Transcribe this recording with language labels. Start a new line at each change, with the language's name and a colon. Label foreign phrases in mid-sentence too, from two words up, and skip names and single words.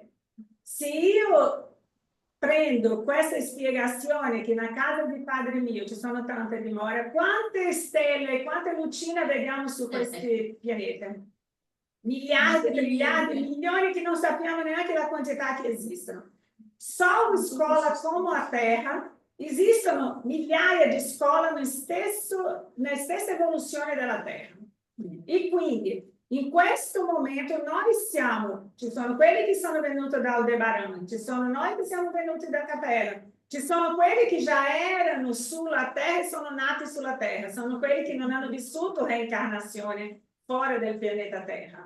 Italian: Se io prendo questa spiegazione che na casa di padre mio ci sono tante dimore, quante stelle, quante lucine vediamo su questi pianeti? Miliardi, triliardi, milioni che non sappiamo neanche la quantità che esistono.
Portuguese: Só uma escola como a Terra,
Italian: esistono migliaia di scuole nella stessa evoluzione della Terra. E quindi, in questo momento, noi siamo, ci sono quelli che sono venuti da Aldebaran, ci sono noi che siamo venuti da Capella, ci sono quelli che già erano sulla Terra e sono nati sulla Terra, sono quelli che non hanno vissuto reincarnazione fuori del pianeta Terra.